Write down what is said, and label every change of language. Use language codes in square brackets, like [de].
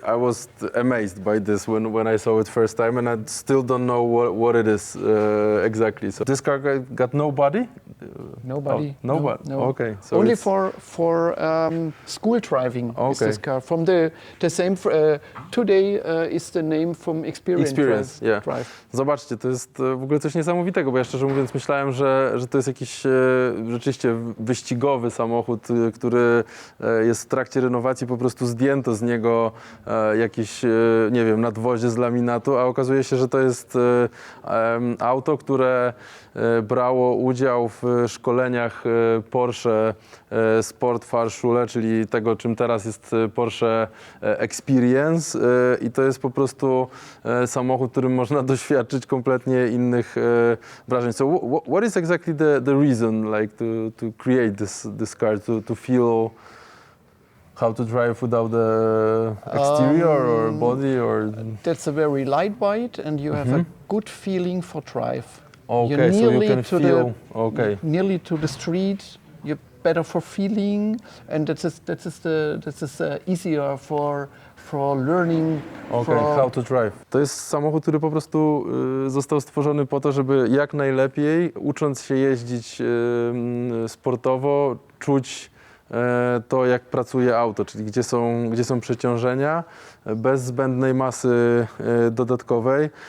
[en] I was amazed by this when I saw it first time, and I still don't know what it is exactly. So this car got no body? Nobody. Oh, nobody. No. Okay. So only for school driving is this car. From the same today is the name from experience drive. [pl] Zobaczcie, to jest w ogóle coś niesamowitego, bo ja szczerze mówiąc myślałem, że to jest jakiś rzeczywiście wyścigowy samochód, który jest w trakcie renowacji, po prostu zdjęto z niego jakieś, nie wiem, nadwozie z laminatu, a okazuje się, że to jest auto, które brało udział w szkoleniach Porsche Sport Fahrschule, czyli tego, czym teraz jest Porsche Experience, i to jest po prostu samochód, którym można doświadczyć kompletnie innych wrażeń. [en] So what is exactly the reason, like, to create this car, to feel how to drive without the exterior or body, or? That's a very lightweight, and you have a good feeling for drive. Okay, so you can feel. Okay. Nearly to the street. You better for feeling, and that is easier for learning. Okay, how to drive. [pl] To jest samochód, który po prostu został stworzony po to, żeby jak najlepiej, ucząc się jeździć sportowo, czuć to, jak pracuje auto, czyli gdzie są przeciążenia, bez zbędnej masy dodatkowej.